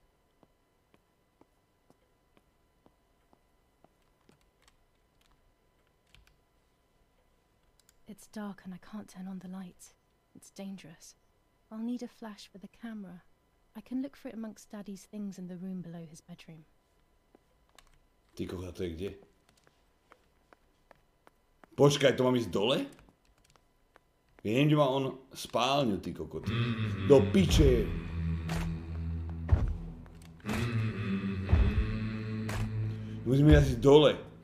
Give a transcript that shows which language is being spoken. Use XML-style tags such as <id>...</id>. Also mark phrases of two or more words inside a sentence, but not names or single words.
<en>It's dark and I can't turn on the lights. It's dangerous. I'll need a flash for the camera. I can look for it amongst Daddy's things in the room below his bedroom.</en> <sk>Ty kokot, to je kde? Počkaj, to mám ísť dole? Viem, že má on spálňu, ty kokot. Do piče! Musíme ísť dole.</sk>